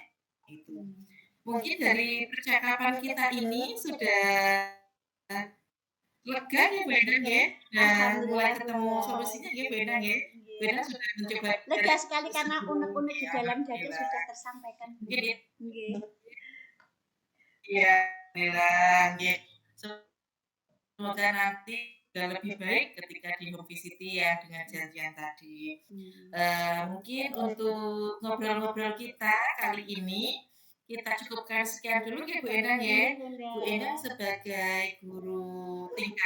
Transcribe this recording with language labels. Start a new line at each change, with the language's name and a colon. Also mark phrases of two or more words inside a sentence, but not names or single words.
Indonesian: Itu. Mungkin dari percakapan kita ini sudah lega nggih Bu Endang nggih, dan mulai Alhamdulillah ketemu lega. solusinya nggih Bu Endang nggih. Bu Nggih. Endang sudah mencoba dari Lega sekali karena tersebut, unek-unek di ya dalam dada alhamdulillah. sudah tersampaikan, Mungkin Bunda. Nggih. iya, alhamdulillah nggih. Semoga nanti sudah lebih baik ketika di
English: home visit
Indonesian: ya dengan janjian tadi. Hmm. Mungkin untuk ngobrol-ngobrol kita kali ini, kita cukupkan sekian dulu ya Bu Endang ya. Nggih, Bunda. Bu Endang sebagai guru tingkat